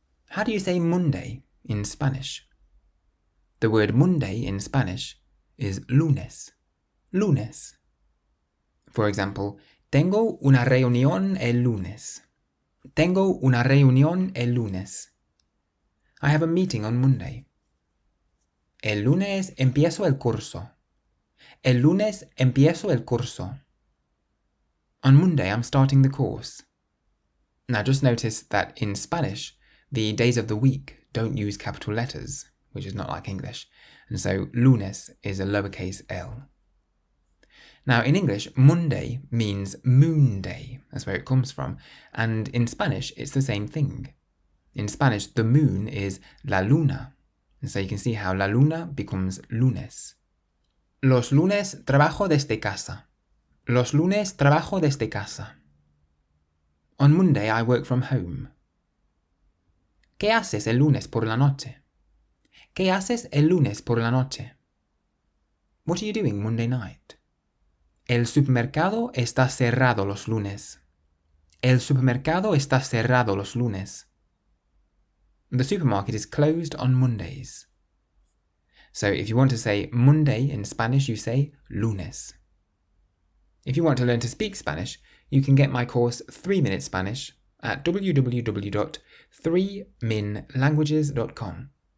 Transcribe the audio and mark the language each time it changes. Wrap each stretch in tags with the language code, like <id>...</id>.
<en>How do you say Monday in Spanish? The word Monday in Spanish is lunes.</en> <es>Lunes.</es> <en>For example,</en> <es>tengo una reunión el lunes. Tengo una reunión el lunes.</es> <en>I have a meeting on Monday.</en> <es>El lunes empiezo el curso. El lunes empiezo el curso.</es> <en>On Monday I'm starting the course. Now just notice that in Spanish, the days of the week don't use capital letters, which is not like English, and so lunes is a lowercase l. Now in English, Monday means moon day, that's where it comes from, and in Spanish it's the same thing. In Spanish, the moon is la luna, and so you can see how la luna becomes lunes.</en> <es>Los lunes trabajo desde casa. Los lunes trabajo desde casa.</es> <en>On Monday I work from home.</en> <es>¿Qué haces el lunes por la noche? ¿Qué haces el lunes por la noche?</es> <en>What are you doing Monday night?</en> <es>El supermercado está cerrado los lunes. El supermercado está cerrado los lunes.</es> <en>The supermarket is closed on Mondays. So if you want to say Monday in Spanish, you say lunes. If you want to learn to speak Spanish, you can get my course 3-Minute Spanish at www.3minlanguages.com.</en>